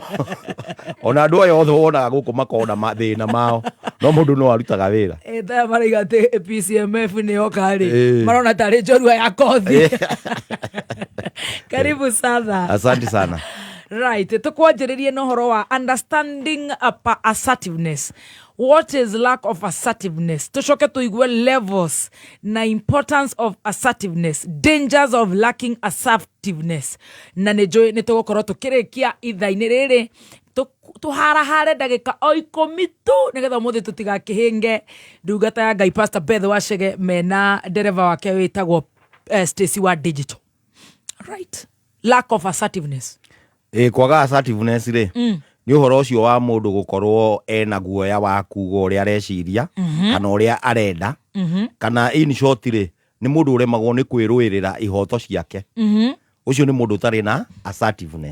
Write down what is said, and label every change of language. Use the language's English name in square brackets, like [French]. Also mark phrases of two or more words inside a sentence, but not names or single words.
[Kikuyu] Ona andũ aya othe wonaga gũkũ makona mathĩna mao. No mũndũ no arutaga wĩra. Taya maraiga atĩ PCMF nĩ yoka rĩ. Marona tarĩ njorua ya kothi. [Swahili] Karibu sana. Asante sana. [Kikuyu] Right, tukwanjĩrĩrie na ũhoro wa [English] understanding assertiveness. What is lack of assertiveness? [Kikuyu] Tucoke tuigue levels na [English] importance of assertiveness, dangers of lacking assertiveness. [Kikuyu] Na nĩ tũgũkorwo tũkĩrĩkia ithaa-inĩ rĩrĩ tuharahare ndagĩka o 10 tu nĩgetha ũmũthĩ tũtigakĩhĩnge ndungata ya Ngai Pastor Beth Wachege mena ndereva wake wĩtagwo Stacy wa Digital. [English] Right. Lack of assertiveness. [Kikuyu] Kwaga assertiveness rĩ nĩ ũhoro ũcio wa mũndũ gũkorwo ena guoya wa kuuga ũrĩa areciria kana ũrĩa arenda kana [English] in short [Kikuyu] rĩ nĩ mũndũ ũremagwo nĩ kwĩrũĩrĩra ihoto ciake. Ũcio nĩ mũndũ ũtarĩ na assertiveness.